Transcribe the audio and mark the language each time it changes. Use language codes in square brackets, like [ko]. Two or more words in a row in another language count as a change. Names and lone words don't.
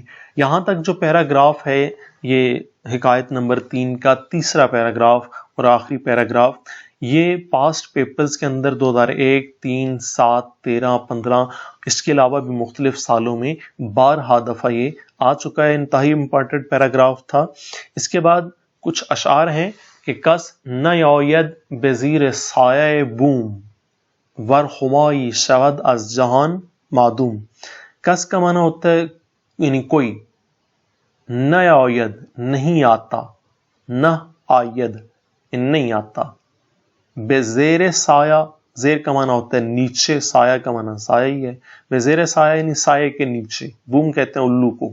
[ur] یہاں تک جو پیراگراف ہے یہ حکایت نمبر 3 کا تیسرا پیراگراف اور آخری پیراگراف, یہ [en] past papers [ur] کے اندر 2001, 3, 7, 13, 15 اس کے علاوہ بھی مختلف سالوں میں بارہا دفعہ یہ آ چکا ہے. انتہائی امپورٹنٹ پیراگراف تھا. اس کے بعد کچھ اشعار ہیں کہ [fa] کس نیاید بزیر سایہ بوم ور ہمائی شود از جہان معدوم. [ur] کس کا معنی ہوتا ہے یعنی کوئی, نیاید نہیں آتا, نہ آید نہیں آتا, [fa] بے زیر سایہ, [ur] زیر کا معنی ہوتا ہے نیچے, سایہ کا معنی سایہ ہی ہے, [fa] بے زیر سایہ [ur] یعنی سایہ کے نیچے, بوم کہتے ہیں الو کو.